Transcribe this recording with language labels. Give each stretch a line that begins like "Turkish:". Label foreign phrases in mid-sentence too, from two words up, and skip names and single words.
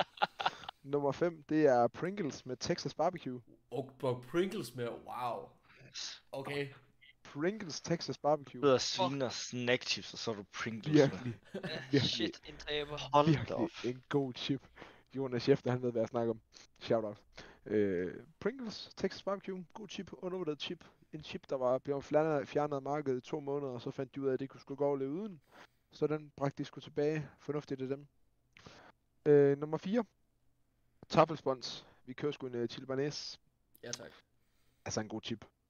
Danish: Nummer 5, det er Pringles med Texas Barbecue. Og Pringles med, wow. Okay. Pringles Texas Barbecue. Du sviner snackchips, og så er du Pringles. Virkelig, virkelig, Shit, en taber. Hold da virkelig op. en god chip. Jonas Schäfter, han ved, hvad jeg snakker om.
English: Shout out.
Danish: Pringles Texas Barbecue, god chip, undervurderet chip. En chip, der var blevet fjernet af markedet i 2 måneder, og så fandt de ud af, at det kunne sgu gå og leve uden. Så den bragte de sgu tilbage. Fornuftigt af dem. Nummer 4. Taffelspons. Vi kører sgu en chili banæs. Ja, tak. Altså en god chip.